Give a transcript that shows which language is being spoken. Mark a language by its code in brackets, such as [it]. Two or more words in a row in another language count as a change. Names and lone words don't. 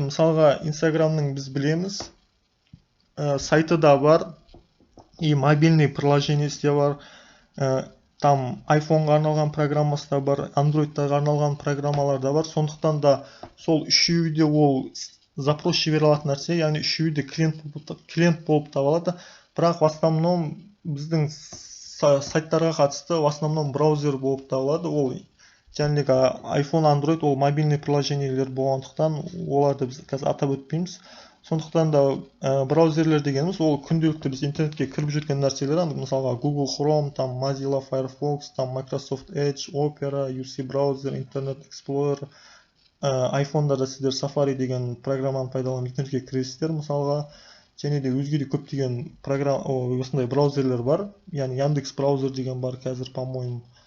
[kk] Мысалға, Instagramның біз білеміз, сайты да бар, [ru] и мобильный приложениесі [kk] де бар, там iPhone-ға арналған программасы да бар, Android-тарға арналған программалар да бар. Сондықтан да сол үшеуі де ол запрос жібере алатын нәрсе, яғни үшеуі де клиент болып табылады. Бірақ [ru] в основном [kk] біздің сайттарға қатысты [ru] в основном [kk] браузер болып табылады. Ол жаңағы iPhone, Android, ол [ru] мобильный приложениелер [kk] болғандықтан оларды біз қазір атап өтпейміз. Сондықтан да браузерлер дегеніміз ол күнделікті біз интернетке кіріп жүрген нәрселер, мысалға Google Chrome, там Mozilla Firefox, там Microsoft Edge, Opera, UC Browser, Internet Explorer, iPhone-да сіздер Safari деген программаны пайдаланып интернетке кіресіздер мысалға, және де өзге де көптеген осындай браузерлер бар, яғни Яндекс браузер деген бар қазір, по-моему.